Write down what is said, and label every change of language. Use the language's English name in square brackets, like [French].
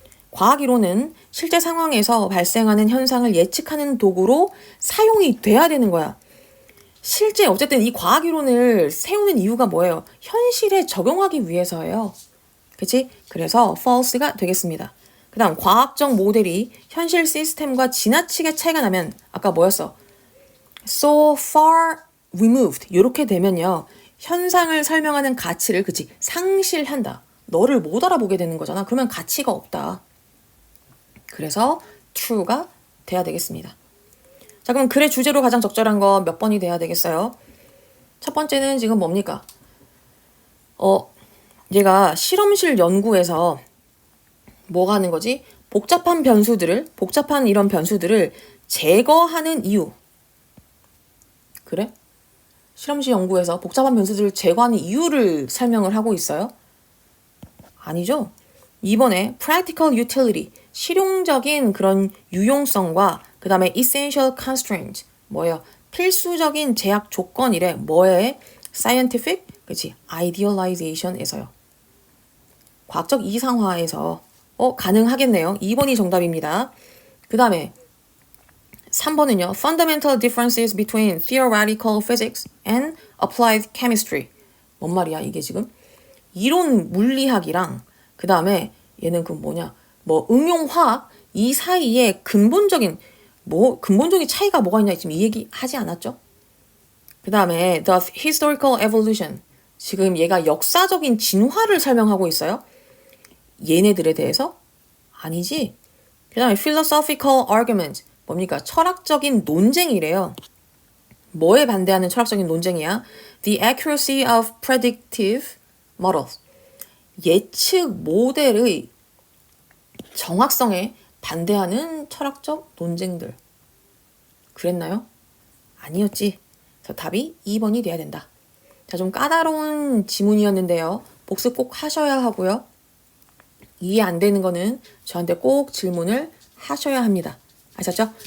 [Korean] 과학 이론은 실제 상황에서 발생하는 현상을 예측하는 도구로 사용이 돼야 되는 거야. 실제 어쨌든 이 과학 이론을 세우는 이유가 뭐예요? 현실에 적용하기 위해서예요. 그치? 그래서 false가 되겠습니다. 그 다음 과학적 모델이 현실 시스템과 지나치게 차이가 나면 아까 뭐였어? [English] so far removed [Korean] 이렇게 되면요. 현상을 설명하는 가치를 그치 상실한다. 너를 못 알아보게 되는 거잖아. 그러면 가치가 없다. 그래서 true가 돼야 되겠습니다. 자, 그럼 글의 주제로 가장 적절한 거 몇 번이 돼야 되겠어요? 첫 번째는 지금 뭡니까? 얘가 실험실 연구에서 뭐가 하는 거지? 복잡한 이런 변수들을 제거하는 이유. 그래? 실험실 연구에서 복잡한 변수들을 제거하는 이유를 설명을 하고 있어요? 아니죠. 이번에 [English] practical utility, [Korean] 실용적인 그런 유용성과 그 다음에 [English] essential constraint, [Korean] 뭐예요? 필수적인 제약 조건이래. 뭐에? scientific, 그치? idealization에서요. 과학적 이상화에서 가능하겠네요. 2번이 정답입니다. 그 다음에 3번은요. [English] Fundamental differences between theoretical physics and applied chemistry. [Korean] 뭔 말이야 이게 지금? 이론 물리학이랑 그 다음에 얘는 그 뭐냐? 응용화학 이 사이에 근본적인 차이가 뭐가 있냐 지금 이 얘기 하지 않았죠? 그 다음에 [English] the historical evolution. [Korean] 지금 얘가 역사적인 진화를 설명하고 있어요. 얘네들에 대해서? 아니지. 그 다음에 [English] philosophical argument. [Korean] 뭡니까? 철학적인 논쟁이래요. 뭐에 반대하는 철학적인 논쟁이야? [English] The accuracy of predictive models. [Korean] 예측 모델의 정확성에 반대하는 철학적 논쟁들. 그랬나요? 아니었지. 그래서 답이 2번이 돼야 된다. 자, 좀 까다로운 지문이었는데요. 복습 꼭 하셔야 하고요. 이해 안 되는 거는 저한테 꼭 질문을 하셔야 합니다. 아셨죠?